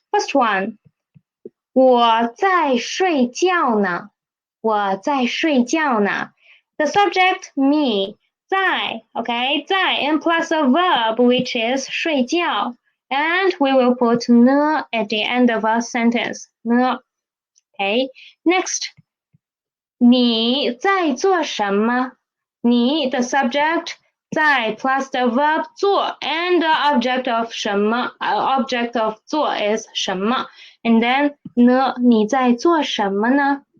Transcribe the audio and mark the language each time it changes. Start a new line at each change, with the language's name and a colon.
English: First one,
Chinese: 我在睡觉呢。我在睡觉呢。
English: The subject, me, 在, okay, 在 and plus a verb which is 睡觉. And we will put 呢 at the end of a sentence.
Chinese: 呢.
English: Okay, next,
Chinese: 你在做什么？
English: 你 the subject 在 plus the verb 做 and the object of 什么 object of 做 is 什么 and then
Chinese: 呢你在做什么呢？